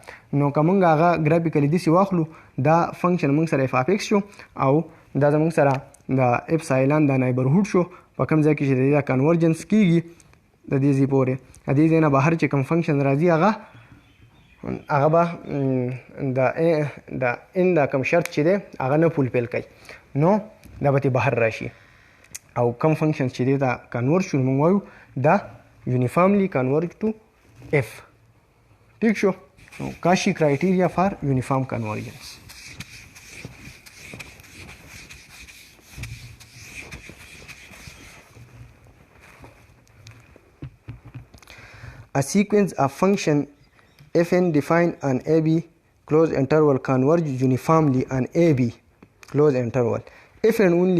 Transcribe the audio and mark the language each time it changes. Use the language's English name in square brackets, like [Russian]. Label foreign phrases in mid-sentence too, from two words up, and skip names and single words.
[Pashto] نو که مونږ هغه ګرافیکلی داسې واخلو دا فنکشن مونږ سره اف اف ایکس شو او دا زمونږ سره د اپسایلان دا نیبرهوډ شو په کوم ځای کې چې د دې دا کنورجنس کېږي د دې ځای پورې د دې ځای نه بهر چې کوم فنکشن راځي هغه به د ان دا کوم شرط چې دی هغه نه فولفیل کوي نو دا به ترې بهر راشي او کوم فنکشن چې دی دا کنورج شو مونږ وایو دا [English] uniformly converge to f. [Pashto] ٹھیک شو؟ [English] Cauchy criteria for uniform convergence. A sequence of function fn defined on AB closed interval converge uniformly on AB closed interval if and only